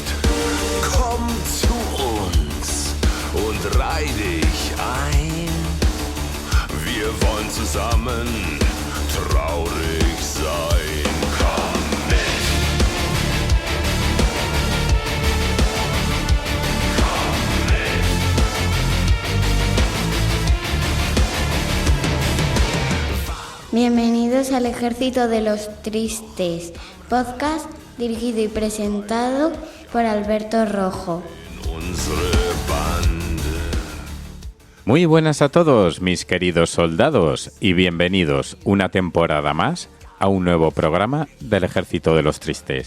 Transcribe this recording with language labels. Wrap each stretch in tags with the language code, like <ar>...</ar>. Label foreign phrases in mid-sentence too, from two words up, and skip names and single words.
<de>Komm zu uns und reih dich ein. Wir wollen zusammen traurig sein. Komm mit. Komm mit.</de> <es>Bienvenidos al Ejército de los Tristes, podcast dirigido y presentado por Alberto Rojo. Muy buenas a todos, mis queridos soldados, y bienvenidos una temporada más a un nuevo programa del Ejército de los Tristes.</es>